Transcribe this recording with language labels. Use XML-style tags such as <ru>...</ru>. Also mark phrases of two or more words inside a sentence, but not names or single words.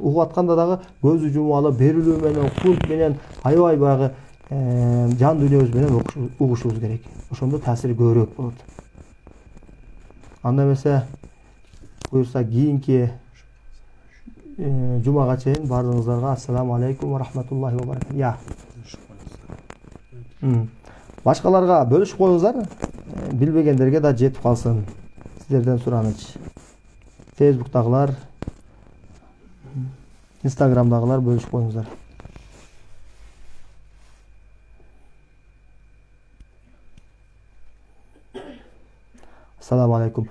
<ky>Угуп атканда дагы көзү жумуп алып, берилүү менен, кунт менен, аябай баягы жан дүйнөбүз менен угушубуз керек. Ошондо таасири көбүрөөк болот. Анда эмесе, буюрса кийинки жумага чейин бардыгыңыздарга</ky> <ar>السلام عليكم ورحمة الله وبركاته.</ar> <ky>Башкаларга бөлүшүп коюңуздар, билбегендерге да жетип калсын. Сиздерден сураныч. Facebook'тагылар, Instagram'дагылар бөлүшүп коюңуздар.</ky> <ar>السلام عليكم.</ar>